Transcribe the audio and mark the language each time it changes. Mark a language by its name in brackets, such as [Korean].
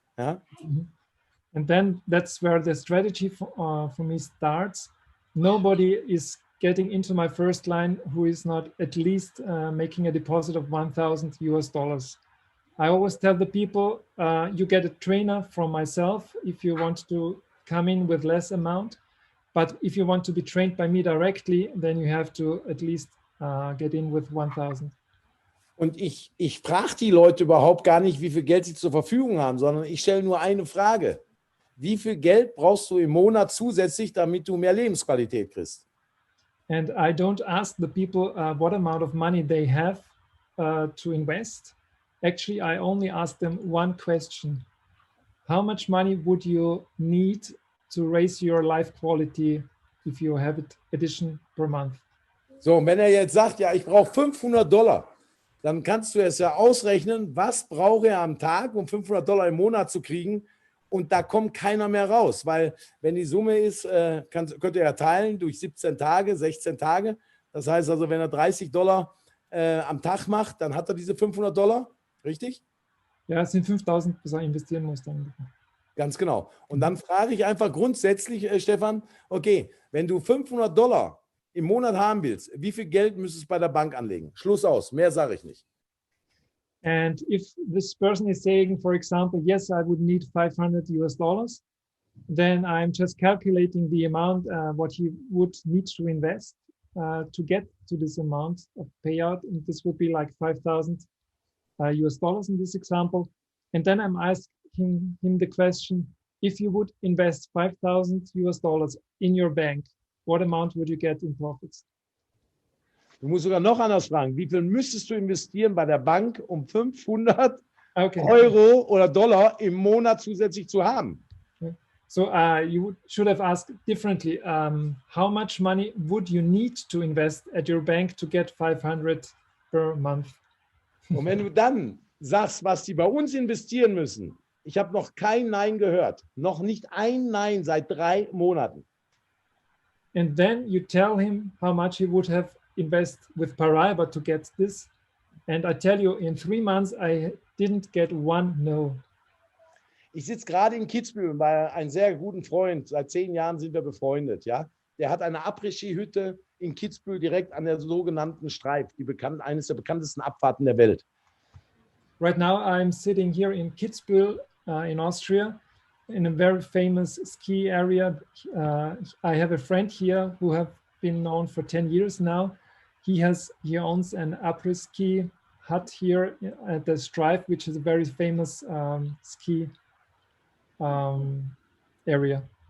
[German] Ja? [English] And then that's where the strategy for me starts. Nobody is getting into my first line who is not at least making a deposit of $1,000. I always tell the people, you get a trainer from myself if you want to come in with less amount. But if you want to be trained by me directly, then you have to at least get in with 1,000. [German] Und ich frage die Leute überhaupt gar nicht, wie viel Geld sie zur Verfügung haben, sondern ich stelle nur eine Frage. Wie viel Geld brauchst du im Monat zusätzlich, damit du mehr Lebensqualität kriegst? [English] And I don't ask the people what amount of money they have to invest. Actually, I only ask them one question. How much money would you need to raise your life quality if you have it addition per month? [German] So, und wenn er jetzt sagt, ja, ich brauche $500, dann kannst du es ja ausrechnen, was brauche er am Tag, um $500 im Monat zu kriegen. Und da kommt keiner mehr raus, weil wenn die Summe ist, könnt ihr ja teilen durch 17 Tage, 16 Tage. Das heißt also, wenn er $30 am Tag macht, dann hat er diese $500, richtig? Ja, es sind 5.000, bis er investieren muss dann. Ganz genau. Und dann frage ich einfach grundsätzlich, Stefan, okay, wenn du $500 im Monat haben willst, wie viel Geld müsstest du bei der Bank anlegen? Schluss aus, mehr sage ich nicht. [English] And if this person is saying, for example, yes, I would need $500, then I'm just calculating the amount what he would need to invest to get to this amount of payout. And this would be like $5,000 in this example. And then I'm asking him the question, if you would invest $5,000 in your bank, what amount would you get in profits? [German] Du musst sogar noch anders fragen. Wie viel müsstest du investieren bei der Bank, um 500 Euro oder Dollar im Monat zusätzlich zu haben? [English] So you should have asked differently. How much money would you need to invest at your bank to get 500 per month? [German] Und wenn du dann sagst, was die bei uns investieren müssen, ich habe noch kein Nein gehört. Noch nicht ein Nein seit 3 Monaten. [English] And then you tell him how much he would have invest with Paraiba to get this. And I tell you, in 3 months, I didn't get one no. [German] Ich sitze gerade in Kitzbühel bei einem sehr guten Freund. Seit 10 Jahren sind wir befreundet. Ja? Der hat eine Après-Ski-Hütte in Kitzbühel direkt an der sogenannten Streif, eines der bekanntesten Abfahrten der Welt. [English] Right now, I'm sitting here in Kitzbühel in Austria, in a very famous ski area. I have a friend here who have been known for 10 years now. He owns an après-ski hut here at the Strife, which is a very famous ski area.